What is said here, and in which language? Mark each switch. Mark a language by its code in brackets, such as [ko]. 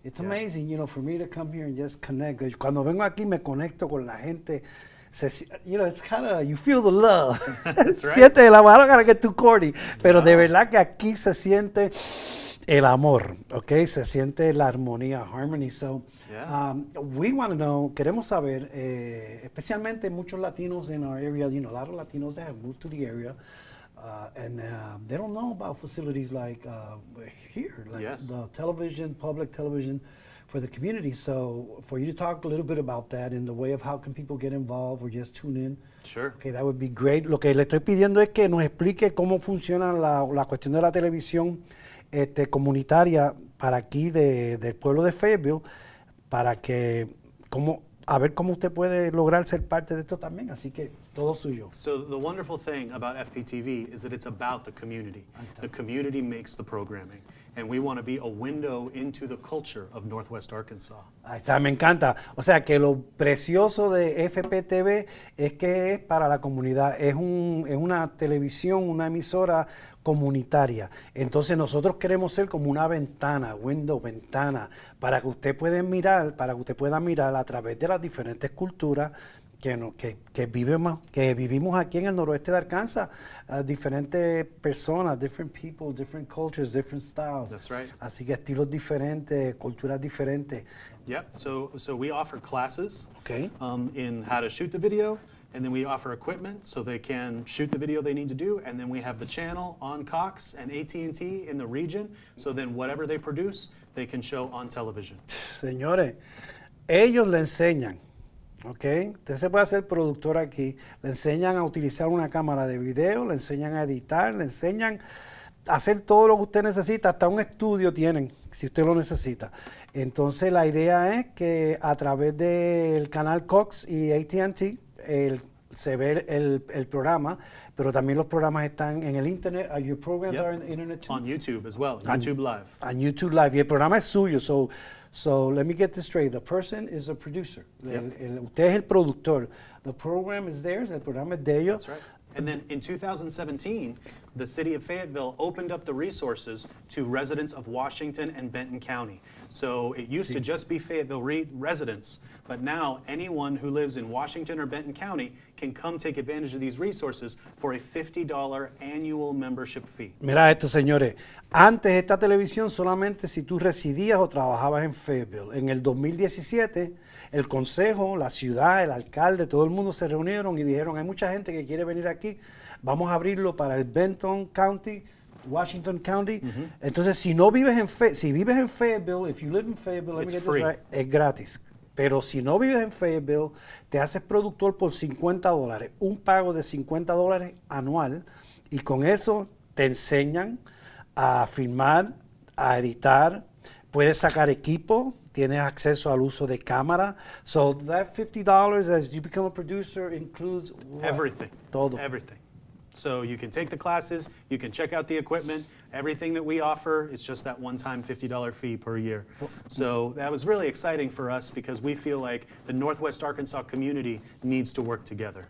[en] It's amazing, you know, for me to come here and just connect. [es] Cuando vengo aquí me conecto con la gente. [en] You know, it's kind of, you feel the love. That's right. [es] Siente el amor. [en] I don't gotta get too corny. [es] Pero de verdad que aquí se siente el amor, ¿ok? Se siente la armonía, harmony. [en] So, Yeah. we want to know, [es] queremos saber, especialmente muchos latinos [en] in our area, you know, a lot of Latinos that have moved to the area, and they don't know about facilities like here, like Yes. the television, public television for the community. So for you to talk a little bit about that in the way of how can people get involved or just tune in. Sure. Okay, that would be great. [es] Lo que le estoy pidiendo es que nos explique cómo funciona la cuestión de la televisión comunitaria para aquí del pueblo de Fayetteville, para que, a ver cómo usted puede lograr ser parte de esto también. Así que todo suyo. [en] So the wonderful thing about FPTV is that it's about the community. The community makes the programming. And we want to be a window into the culture of Northwest Arkansas. [es] Ahí está, me encanta. O sea, que lo precioso de FPTV es que es para la comunidad. Es una televisión, una emisora comunitaria. Entonces nosotros queremos ser como una ventana, ventana, para que usted pueda mirar, a través de las diferentes culturas que vivimos aquí en el noroeste de Arkansas, diferentes personas, [en] different people, different cultures, different styles. That's right. [es] Así que estilos diferentes, culturas diferentes. [en] Yep, so we offer classes Okay. in how to shoot the video, and then we offer equipment so they can shoot the video they need to do, and then we have the channel on Cox and AT&T in the region, so then whatever they produce, they can show on television. [es] Señores, ellos le enseñan, ¿ok? Usted se puede hacer productor aquí, le enseñan a utilizar una cámara de video, le enseñan a editar, le enseñan a hacer todo lo que usted necesita, hasta un estudio tienen, si usted lo necesita. Entonces la idea es que a través del canal Cox y AT&T se ve el programa, pero también los programas están en el internet. [en] Your programs Yep. are on the internet too? On YouTube as well, YouTube Live. On YouTube Live. [es] Y el programa es suyo. [en] So let me get this straight. The person is a producer. [es] Usted es el productor. [en] The program is theirs. [es] El programa es de ellos. [en] That's right. And then in 2017, the city of Fayetteville opened up the resources to residents of Washington and Benton County. So it used to just be Fayetteville residents, but now anyone who lives in Washington or Benton County can come take advantage of these resources for a $50 annual membership fee. [es] Mira esto, señores. Antes esta televisión solamente si tú residías o trabajabas en Fayetteville. En el 2017, el consejo, la ciudad, el alcalde, todo el mundo se reunieron y dijeron, hay mucha gente que quiere venir aquí, vamos a abrirlo para el Benton County, Washington County. Entonces, si vives en Fayetteville, [en] if you live in Fayetteville, let me get this right, [es] es gratis. Pero si no vives en Fayetteville, te haces productor por $50, un pago de $50 anual, y con eso te enseñan a filmar, a editar, puedes sacar equipo, tienes acceso al uso de cámara. [en] So that $50 as you become a producer includes what? Everything. [es] Todo. [en] Everything. So you can take the classes, you can check out the equipment, everything that we offer, it's just that one-time $50 fee per year. So that was really exciting for us because we feel like the Northwest Arkansas community needs to work together.